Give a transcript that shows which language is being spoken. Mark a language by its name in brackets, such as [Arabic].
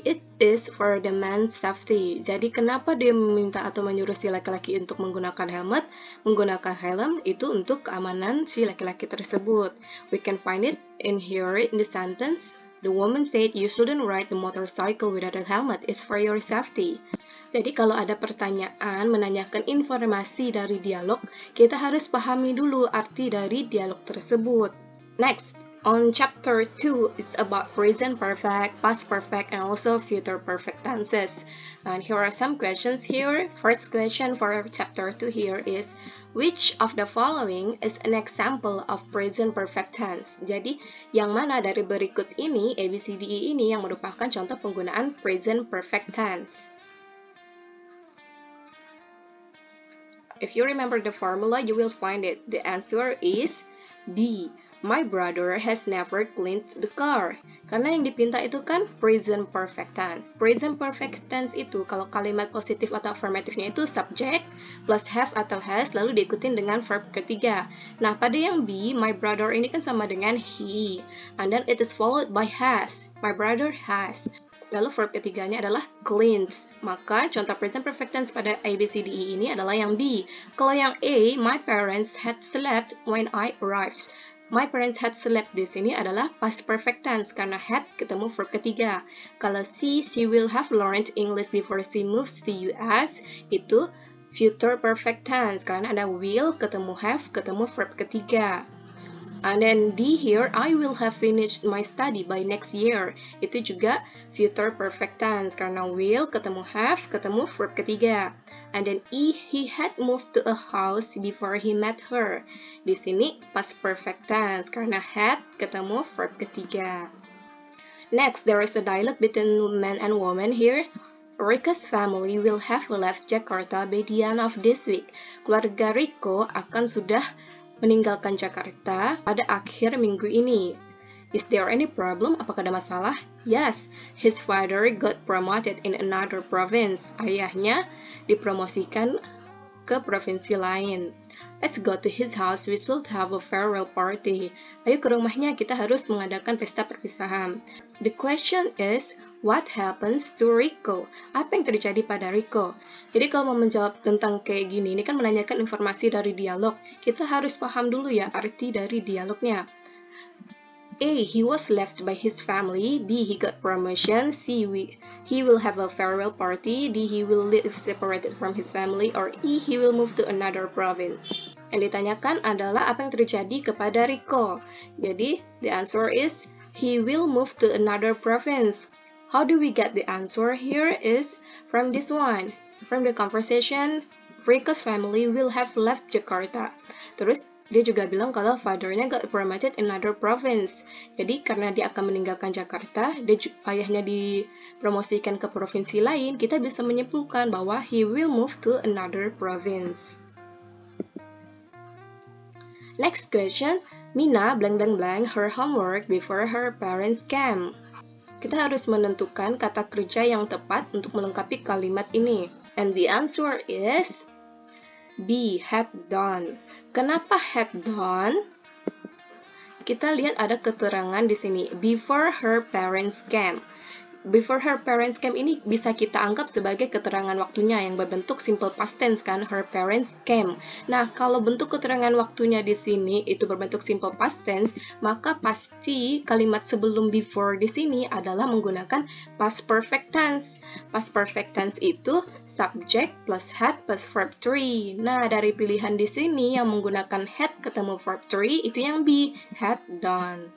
[English] It is for the man's safety. [Indonesian] Jadi kenapa dia meminta atau menyuruh si laki-laki untuk menggunakan helmet? Menggunakan helm itu untuk keamanan si laki-laki tersebut. [English] We can find it in here in the sentence. The woman said you shouldn't ride the motorcycle without a helmet. It's for your safety. [Indonesian] Jadi kalau ada pertanyaan menanyakan informasi dari dialog, kita harus pahami dulu arti dari dialog tersebut. [English] Next. On chapter 2, it's about present perfect, past perfect, and also future perfect tenses. And here are some questions here. First question for chapter 2 here is, which of the following is an example of present perfect tense? [Indonesian] Jadi, yang mana dari berikut ini, A, B, C, D, E ini yang merupakan contoh penggunaan present perfect tense? [English] If you remember the formula, you will find it. The answer is B. My brother has never cleaned the car. [Indonesian] Karena yang dipinta itu kan present perfect tense. Present perfect tense itu kalau kalimat positif atau affirmative-nya itu subject plus have atau has lalu diikutin dengan verb ketiga. Nah, pada yang B, my brother ini kan sama dengan he. [English] And then it is followed by has. My brother has. [Indonesian] Lalu verb ketiganya adalah cleaned. Maka contoh present perfect tense pada A, B, C, D, E ini adalah yang B. Kalau yang A, [English] my parents had slept when I arrived. My parents had slept [Indonesian] di sini adalah past perfect tense karena had ketemu verb ketiga. Kalau C, [English] she will have learned English before she moves to US, [Indonesian] itu future perfect tense karena ada will ketemu have ketemu verb ketiga. [English] And then D here, I will have finished my study by next year. [Indonesian] Itu juga future perfect tense karena will ketemu have ketemu verb ketiga. [English] And then E, he had moved to a house before he met her. [Indonesian] Di sini past perfect tense karena had ketemu verb ketiga. [English] Next, there is a dialogue between man and woman here. Riko's family will have left Jakarta by the end of this week. [Indonesian] Keluarga Riko akan sudah meninggalkan Jakarta pada akhir minggu ini. [English] Is there any problem? [Indonesian] Apakah ada masalah? [English] Yes, his father got promoted in another province. [Indonesian] Ayahnya dipromosikan ke provinsi lain. [English] Let's go to his house, we should have a farewell party. [Indonesian] Ayo ke rumahnya, kita harus mengadakan pesta perpisahan. [English] The question is, what happens to Rico? [Indonesian] Apa yang terjadi pada Rico? Jadi kalau mau menjawab tentang kayak gini, ini kan menanyakan informasi dari dialog. Kita harus paham dulu ya arti dari dialognya. [English] A, he was left by his family. B, he got promotion. C, he will have a farewell party. D, he will live separated from his family. Or E, he will move to another province. [Indonesian] Yang ditanyakan adalah apa yang terjadi kepada Rico. [English] Jadi, the answer is, he will move to another province. How do we get the answer here is from this one. From the conversation, Rico's family will have left Jakarta. [Indonesian] Terus, dia juga bilang kalau fathernya [English] got promoted in another province. [Indonesian] Jadi, karena dia akan meninggalkan Jakarta, ayahnya dipromosikan ke provinsi lain, kita bisa menyimpulkan bahwa [English] he will move to another province. Next question, Mina blank blank blank her homework before her parents came. [Indonesian] Kita harus menentukan kata kerja yang tepat untuk melengkapi kalimat ini. [English] And the answer is B, had done. [Indonesian] Kenapa had done? Kita lihat ada keterangan di sini. [English] Before her parents came. Before her parents came [Indonesian] ini bisa kita anggap sebagai keterangan waktunya yang berbentuk simple past tense kan, [English] her parents came. [Indonesian] Nah, kalau bentuk keterangan waktunya di sini itu berbentuk simple past tense, maka pasti kalimat sebelum before di sini adalah menggunakan past perfect tense. [English] Past perfect tense itu subject plus had plus verb 3. [Indonesian] Nah, dari pilihan di sini yang menggunakan had ketemu verb 3 itu yang B, had done.